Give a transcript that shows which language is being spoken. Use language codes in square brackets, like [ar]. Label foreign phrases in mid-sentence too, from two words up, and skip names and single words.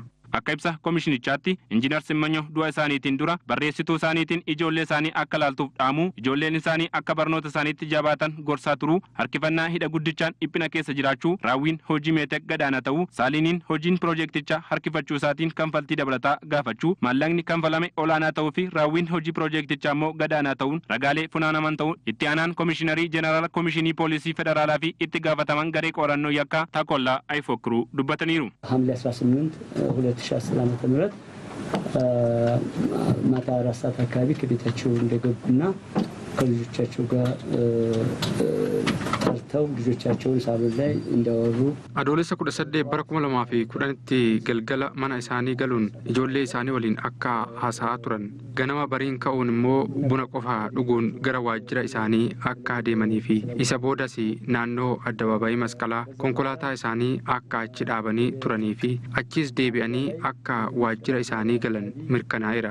[om] Akka ibsa komishinichaatti Injiinar Simmanyaw du'a isaaniitiin dura barreessituu isaaniitiin ijoollee isaanii akka laaltuuf dhaamu, ijoolleen isaanii akka barnoota isaaniitti jabaatan gorsaa turuu, harkifannaa hidha guddichaan dhiphina keessa jiraachuu, raawwiin hojii meeteek gadaana ta'uu, saaliniin hojiin piroojeektichaa harkifachuu isaatiin kanfaltii dabalataa gaafachuu, maallaqni kanfalame olaanaa ta'uu fi raawwiin hojii piroojeektichaa immoo gadaanaa ta'uun ragaalee funaanaman ta'uun itti aanaan komishinarii Jeneraala Komishinii Poolisii Federaalaa fi itti gaafataman garee qorannoo yakkaa Takollaa Ayfookiruu dubbataniiru. [am] 2010 ዓመተ ምህረት ማታ 4 ሰዓት አካባቢ ከቤታቸው እንደገቡና ከልጆቻቸው ጋር ተርተው ልጆቻቸውን ሳሎን ላይ እንዳወሩ [om] አዶሌሳ 18 bara 2010tti galgala mana isaanii galuun ijoollee isaanii waliin akka haasaa turan ganama bariin ka'uun immoo buna qofa dhuguun gara waajjira isaanii akka adeemanii fi isa boodas naannoo addabaabayii masqalaa konkolaataa isaanii akka achi dhaabanii turanii fi achis deebi'anii akka waajjira isaanii galan mirkanaa'eera.